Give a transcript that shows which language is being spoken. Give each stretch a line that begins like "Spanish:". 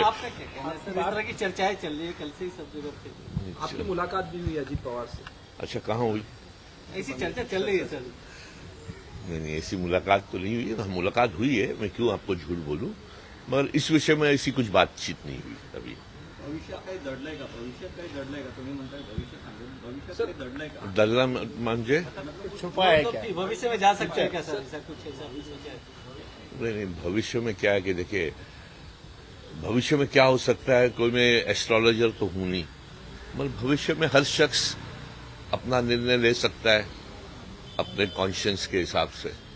Hindi: इस तरह की चर्चाएं चल रही है, कल से ही सब जगह पे। आपकी मुलाकात भी हुई अजीत पवार से? अच्छा, कहाँ हुई? ऐसी चर्चा चल रही है सर। नहीं, ऐसी मुलाकात तो नहीं हुई है। मुलाकात हुई है, मैं क्यों आपको झूठ बोलूं, मगर इस विषय में ऐसी कुछ बातचीत नहीं हुई अभी।
Marathi: भविष्यात काही दडलंय का? तुम्ही म्हणताय भविष्यात काही दडलंय का? दलना म्हणजे
Hindi: छुपा है क्या? भविष्य में जा सकते हैं क्या सर? ऐसा कुछ ऐसा भी सोचा है? नहीं, भविष्य में क्या है कि देखिए, भविष्य में क्या हो सकता है, कोई मैं एस्ट्रोलॉजर तो हूं नहीं, मगर भविष्य में हर शख्स अपना निर्णय ले सकता है अपने कॉन्शियंस के हिसाब से।